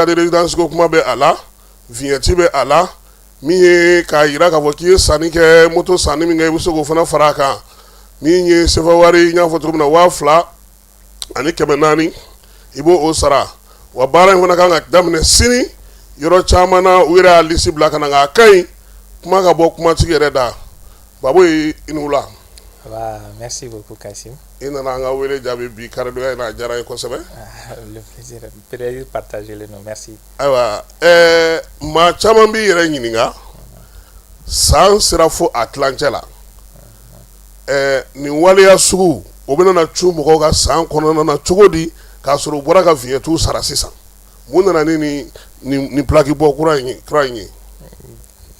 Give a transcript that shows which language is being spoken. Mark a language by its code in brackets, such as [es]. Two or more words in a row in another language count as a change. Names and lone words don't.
[fr] de résidence [bm] ko kuma bɛ a la vignette bɛ a la min ye k'a yira k'a fɔ k'i ye sanni kɛ moto sanni min kɛ i bɛ se k'o fana fara a kan min ye sefa wari n y'a fɔ cogo min na 2,000 ani 400 i b'o o sara wa baara in fana kan ka daminɛ sini yɔrɔ caman na u yɛrɛ y'a lisi bila ka na nka a ka ɲi kuma ka bɔ kumatigi yɛrɛ da Bawoye i ni wula. [fr] Merci beaucoup Kassim. [bm] I nana an ka wele jaabi bi karidonya in na a diyara n ye kosɛbɛ. [fr] Le plaisir partagé le nom, merci. [bm] Ayiwa maa caman b'i yɛrɛ ɲininka san sera fo a tilancɛ la nin waleya sugu o bɛna na cu mɔgɔw ka san kɔnɔna na cogo di k'a sɔrɔ u bɔra ka vignette sara sisan mun nana ni plaki bɔ kura in ye.